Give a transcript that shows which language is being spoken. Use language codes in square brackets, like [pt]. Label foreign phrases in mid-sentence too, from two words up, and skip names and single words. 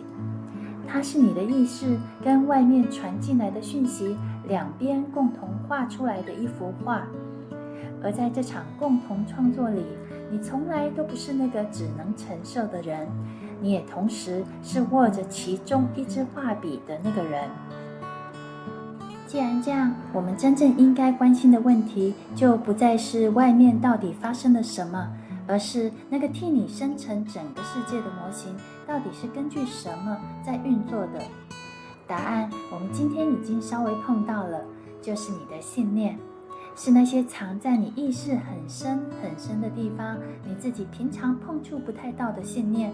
[zh] 它是你的意識跟外面傳進來的訊息兩邊共同畫出來的一幅畫。而在這場共同創作裡，你從來都不是那個只能承受的人，你也同時是握着其中一支畫筆的那個人。既然這樣，我們真正應該關心的問題，就不再是外面到底發生了什麼，而是那個替你生成整個世界的模型，到底是根據什麼在運作的？答案，我們今天已經稍微碰到了，就是你的信念。是那些藏在你意識很深很深的地方，你自己平常碰觸不太到的信念。